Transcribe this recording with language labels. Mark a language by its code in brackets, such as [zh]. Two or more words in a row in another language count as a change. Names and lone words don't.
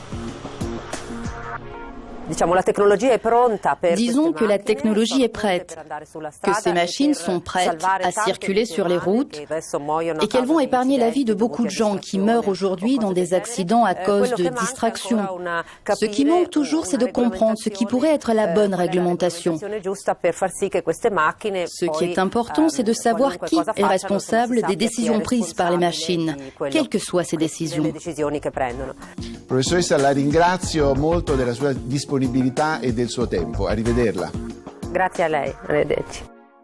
[fr] Disons que la technologie est prête, que ces machines sont prêtes à circuler sur les routes et qu'elles vont épargner la vie de beaucoup de gens qui meurent aujourd'hui dans des accidents à cause de distractions. Ce qui manque toujours, c'est de comprendre ce qui pourrait être la bonne réglementation. Ce qui est important, c'est de savoir qui est responsable des décisions prises par les machines, quelles que soient ces décisions. [it] Professoressa, la ringrazio molto della sua disponibilità e del suo tempo. Arrivederla. Grazie a lei, arrivederci.